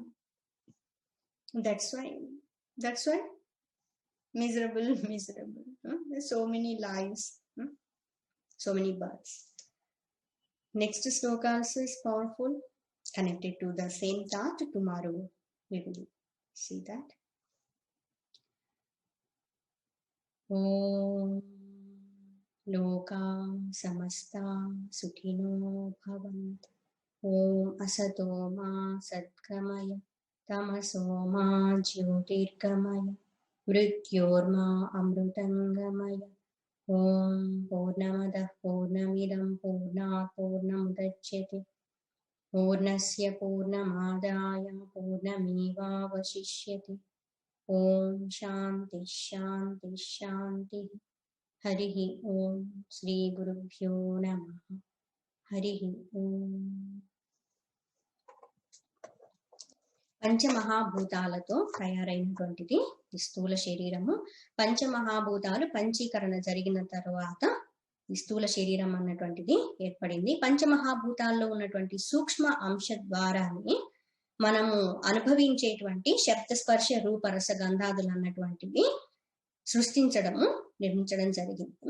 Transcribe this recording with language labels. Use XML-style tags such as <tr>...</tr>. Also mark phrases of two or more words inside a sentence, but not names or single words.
<en>That's why miserable. There's so many lives, so many births. Next sloka also is powerful, connected to the same thought. Tomorrow we will see that.</en> <sa>ॐ लोका समस्ता सुखिनो भवन्तु. ॐ असतो मा सद्गमय तमसो मा ज्योतिर्गमय मृत्योर्मा अमृतङ्गमय. ॐ पूर्णमदः पूर्णमिदं पूर्णात् पूर्णमुदच्यते पूर्णस्य पूर्णमादाय पूर्णमेवावशिष्यते. ॐ शान्ति शान्ति शान्ति. हरिः ॐ। श्री गुरुभ्यो नमः. हरिः ॐ.</sa> <te>పంచమహాభూతాలతో తయారైనటువంటిది ఈ స్థూల శరీరము. పంచమహాభూతాలు పంచీకరణ జరిగిన తర్వాత ఈ స్థూల శరీరం అన్నటువంటిది ఏర్పడింది. పంచమహాభూతాల్లో ఉన్నటువంటి సూక్ష్మ అంశ ద్వారానే మనము అనుభవించేటువంటి శబ్ద స్పర్శ రూప రస గంధాదులు అన్నటువంటివి సృష్టించడము, నిర్మించడం జరిగింది.</te>